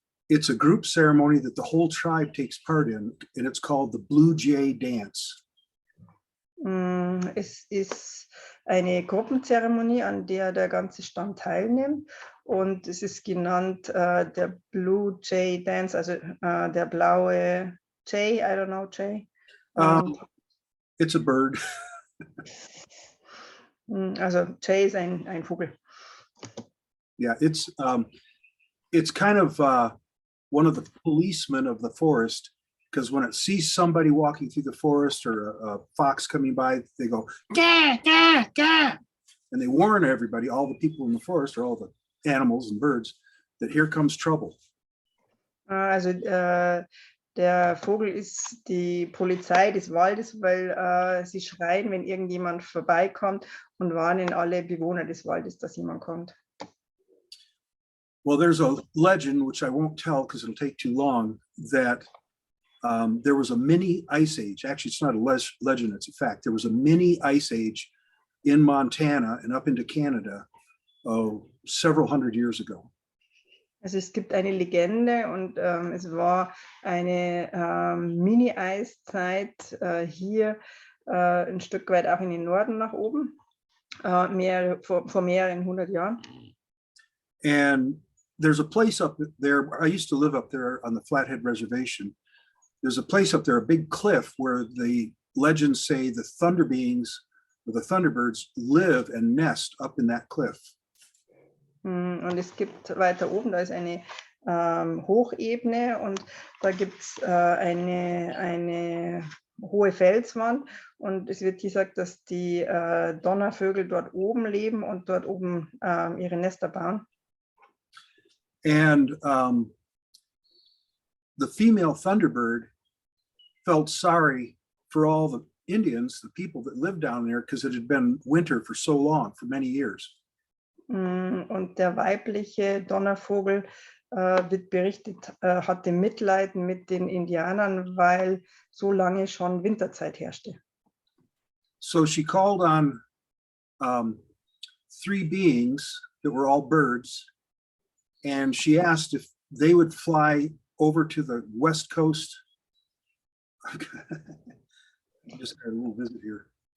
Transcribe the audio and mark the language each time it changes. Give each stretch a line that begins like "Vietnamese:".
English: It's a group ceremony that the whole tribe takes part in, and it's called the Blue Jay Dance.
German: Es ist eine Gruppenzeremonie, an der der ganze Stamm teilnimmt. Und es ist genannt der Blue Jay Dance, also der blaue Jay,
English: I don't know,
German: Jay.
English: It's a bird.
German: Also Jay ist ein Vogel.
English: Yeah, it's kind of one of the policemen of the forest, because when it sees somebody walking through the forest or a fox coming by, they go, gah, gah, gah. And they warn everybody, all the people in the forest or all the animals and birds, that here comes trouble.
German: Also der Vogel ist die Polizei des Waldes, weil sie schreien, wenn irgendjemand vorbeikommt und warnen alle Bewohner des Waldes, dass jemand kommt.
English: Well, there's a legend, which I won't tell because it'll take too long, that there was a mini ice age. Actually, it's not a legend, it's a fact. There was a mini ice age in Montana and up into Canada several hundred years ago.
German: Also es gibt eine Legende und es war eine Mini-Eiszeit hier ein Stück weit auch in den Norden nach oben, vor mehreren hundert Jahren.
English: And there's a place up there. I used to live up there on the Flathead Reservation. There's a place up there, a big cliff, where the legends say the thunder beings or the thunderbirds live and nest up in that cliff.
German: Und es gibt weiter oben, da ist eine Hochebene und da gibt es eine hohe Felswand und es wird gesagt, dass die Donnervögel dort oben leben und dort oben ihre Nester bauen.
English: And the female thunderbird felt sorry for all the Indians, the people that lived down there, because it had been winter for so long, for many years.
German: Und der weibliche Donnervogel wird berichtet, hatte Mitleid mit den Indianern, weil so lange schon Winterzeit herrschte.
English: So she called on three beings that were all birds, and she asked if they would fly over to the West Coast. I just got a little visit here.